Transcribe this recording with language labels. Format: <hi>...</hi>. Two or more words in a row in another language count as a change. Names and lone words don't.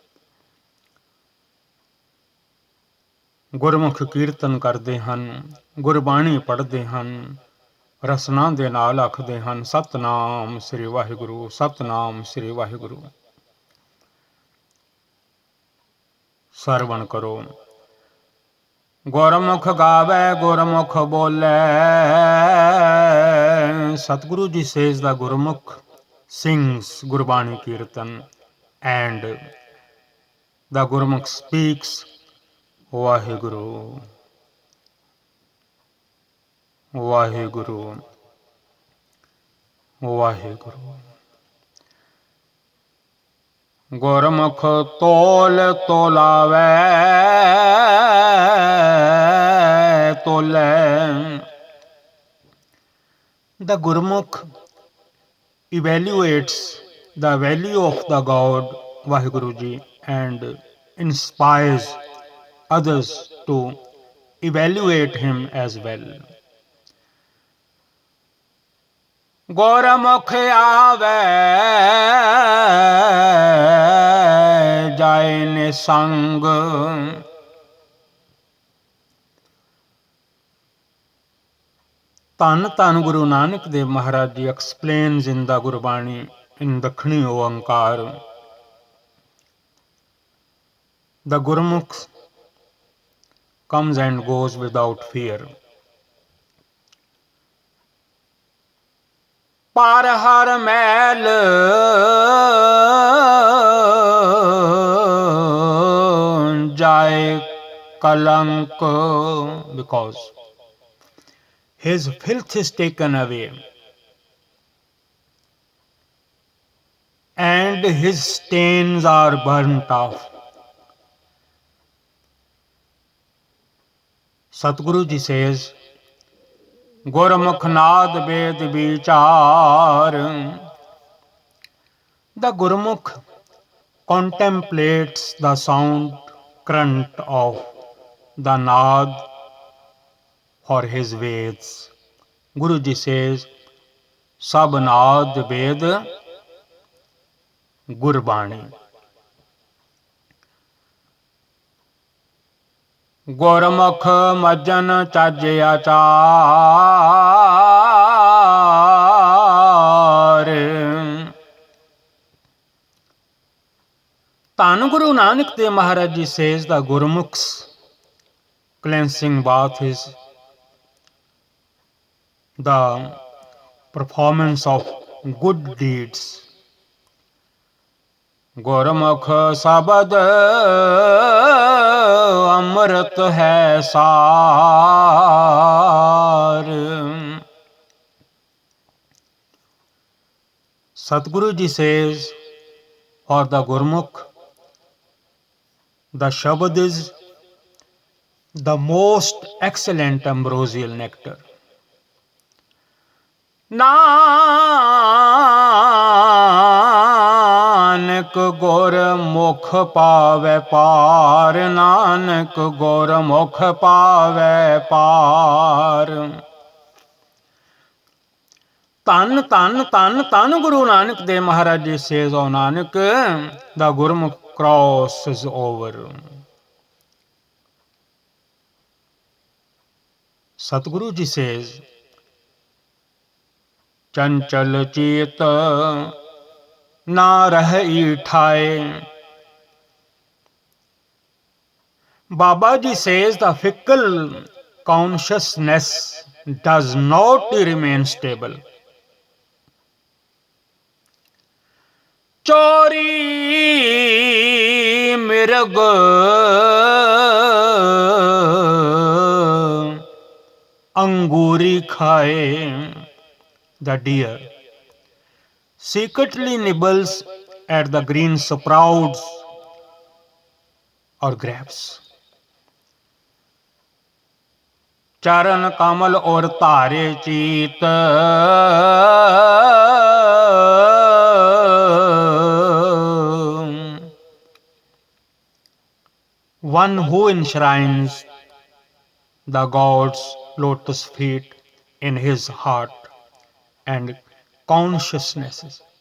<pa>ਗੁਰਮੁਖ ਕੀਰਤਨ ਕਰਦੇ ਹਨ, ਗੁਰਬਾਣੀ ਪੜ੍ਹਦੇ ਹਨ, ਰਸਨਾ ਦੇ ਨਾਲ ਆਖਦੇ ਹਨ, ਸਤਿਨਾਮ ਸ੍ਰੀ ਵਾਹਿਗੁਰੂ, ਸਤਿਨਾਮ ਸ੍ਰੀ ਵਾਹਿਗੁਰੂ। ਸਰਵਣ ਕਰੋ। ਗੁਰਮੁਖ ਗਾਵੇ, ਗੁਰਮੁਖ ਬੋਲੇ। ਸਤਿਗੁਰੂ ਜੀ ਸੇਜ਼ ਦਾ ਗੁਰਮੁਖ</pa> <en>sings Gurbani Kirtan and the Gurmukh speaks Vaheguru, Vaheguru, Vaheguru।</en> <pa>ਗੁਰਮੁਖ ਤੋਲ ਤੋਲਾਵੈ ਤੋਲੇ।</pa> <en>The Gurmukh evaluates the value of the God Vaheguru Ji and inspires others to evaluate him as well.</en> <pa>ਗੁਰਮੁਖ ਆਵੈ ਜਾਏ ਨਿਸੰਗ।</pa> <en>ਧੰਨ ਧੰਨ ਗੁਰੂ ਨਾਨਕ ਦੇਵ ਮਹਾਰਾਜ ਜੀ explains in the Gurbani in Dakhini Oankar. The Gurmukh comes and goes without fear.</en> <pa>ਪਰ ਹਰ ਮੈਲ ਜਾਏ ਕਲੰਕ,</pa> <en>because his filth is taken away and his stains are burnt off. Satguru Ji says,</en> <pa>ਗੁਰਮੁਖ ਨਾਦ ਵੇਦ ਵੀਚਾਰ.</pa> <en>The Gurmukh contemplates the sound current of the Naad for his Veds. Guru Ji says,</en> <pa>ਸਭ ਨਾਦ ਵੇਦ ਗੁਰਬਾਣੀ. ਗੁਰਮੁਖ ਮੱਜਨ ਚੱਜ ਆਚਾਰ।</pa> <en>ਧੰਨ ਗੁਰੂ ਨਾਨਕ ਦੇਵ ਮਹਾਰਾਜ ਜੀ says the Gurmukh's cleansing bath is the performance of good deeds.</en> <pa>ਗੁਰਮੁਖ ਸ਼ਬਦ ਅੰਮ੍ਰਿਤ ਹੈ ਸਾਰ।</pa> <en>Satguru Ji says, for the Gurmukh, the Shabad is the most excellent ambrosial nectar.</en> <pa>ਨਾਨਕ ਗੁਰਮੁਖ ਪਾਵੈ ਪਾਰ, ਨਾਨਕ ਗੁਰਮੁਖ ਪਾਵੈ ਪਾਰ।</pa> <en>ਧੰਨ ਧੰਨ ਧੰਨ ਧੰਨ ਗੁਰੂ ਨਾਨਕ ਦੇਵ ਮਹਾਰਾਜ ਜੀ says, O Nanak, the Gurmukh crosses over. Satguru Ji says,</en> <pa>ਚੰਚਲ ਚੇਤ ਨਾ ਰਹੀ ਠਾਏ।</pa> <en>Baba Ji says the fickle consciousness does not remain stable.</en> <pa>ਚੋਰੀ ਮ੍ਰਿਗ ਅੰਗੂਰੀ ਖਾਏ।</pa> <en>The deer secretly nibbles at the green sprouts or grapes.</en> <pa>ਚਰਣ ਕਮਲ ਔਰ ਤਾਰੇ ਚੀਤ,</pa> <en>one who enshrines the God's lotus feet in his heart and consciousnesses.</en>